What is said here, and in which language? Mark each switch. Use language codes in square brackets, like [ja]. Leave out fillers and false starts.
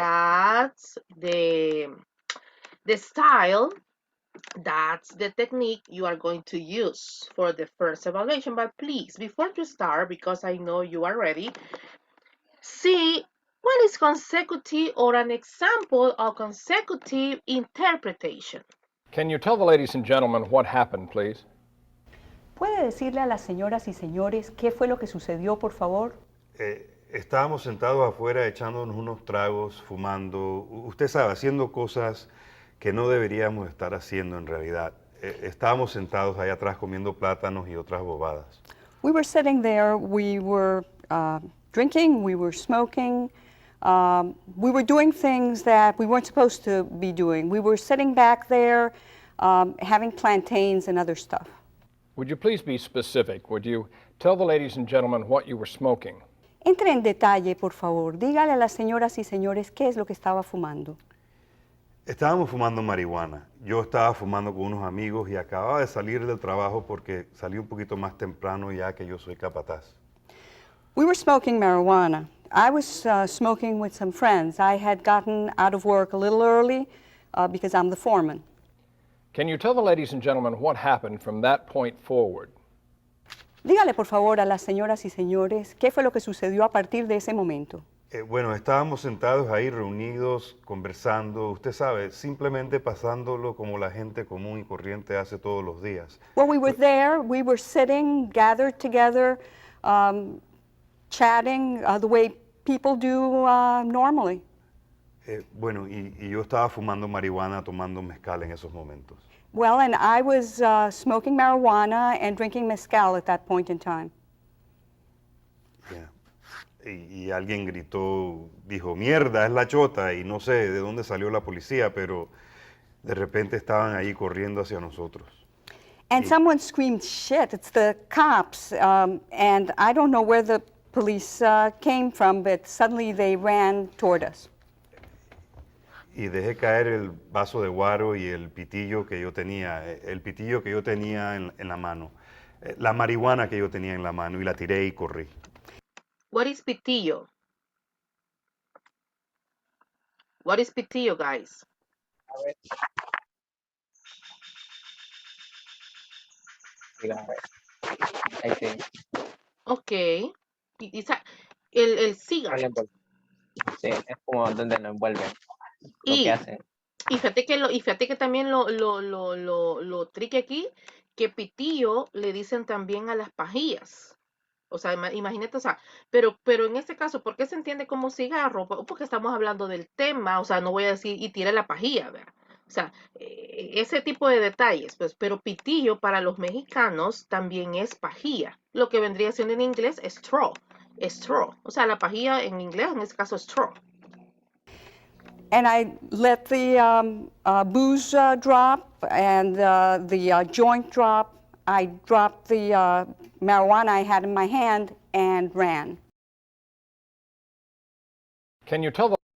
[en] That's the style, that's the technique you are going to use for the first evaluation. But please, before you start, because I know you are ready, see what is consecutive or an example of consecutive interpretation. Can you tell the ladies and gentlemen what happened, please? [es] ¿Puede decirle a las señoras y señores qué fue lo que sucedió, por favor? Estábamos sentados afuera echándonos unos tragos, fumando, usted sabe, haciendo cosas que no deberíamos estar haciendo en realidad. Estábamos sentados allá atrás comiendo plátanos y otras bobadas. [en] We were sitting there, we were drinking, we were smoking, we were doing things that we weren't supposed to be doing. We were sitting back there having plantains and other stuff. Would you please be specific? Would you tell the ladies and gentlemen what you were smoking? [es] Entre en detalle, por favor. Dígale a las señoras y señores qué es lo que estaba fumando. Estábamos fumando marihuana. Yo estaba fumando con unos amigos y acababa de salir del trabajo porque salí un poquito más temprano ya que yo soy capataz. [en] We were smoking marijuana. I was smoking with some friends. I had gotten out of work a little early because I'm the foreman. Can you tell the ladies and gentlemen what happened from that point forward? [es] Dígale, por favor, a las señoras y señores qué fue lo que sucedió a partir de ese momento. Bueno, estábamos sentados ahí reunidos, conversando, usted sabe, simplemente pasándolo como la gente común y corriente hace todos los días. [en] Well, we were there, we were sitting, gathered together, chatting the way people do normally. [es] Bueno, y yo estaba fumando marihuana, tomando mezcal en esos momentos. [en] Well, and I was smoking marijuana and drinking mezcal at that point in time. Yeah. [es] Y alguien gritó, dijo, mierda, es la chota, y no sé de dónde salió la policía, pero de repente estaban ahí corriendo hacia nosotros. [en] And someone screamed, shit, it's the cops. And I don't know where the police came from, but suddenly they ran toward us. [es] Y dejé caer el vaso de guaro y el pitillo que yo tenía, en la mano, la marihuana que yo tenía en la mano, y la tiré y corrí. [en] What is pitillo? What is pitillo, guys? [es] A ver. Ahí sí. Ok. El cigarette. Sí, es como donde lo envuelven. Lo Y que hacen. Y fíjate que también lo tricky aquí, que pitillo le dicen también a las pajillas. O sea, imagínate, o sea, pero en este caso, ¿por qué se entiende como cigarro? Porque estamos hablando del tema, o sea, no voy a decir y tire la pajilla, ¿verdad? O sea, ese tipo de detalles, pues, pero pitillo para los mexicanos también es pajilla. Lo que vendría siendo en inglés es straw. Straw. O sea, la pajilla en inglés, en este caso, es straw. [en] And I let the booze drop and the joint drop. I dropped the marijuana I had in my hand and ran. Can you tell the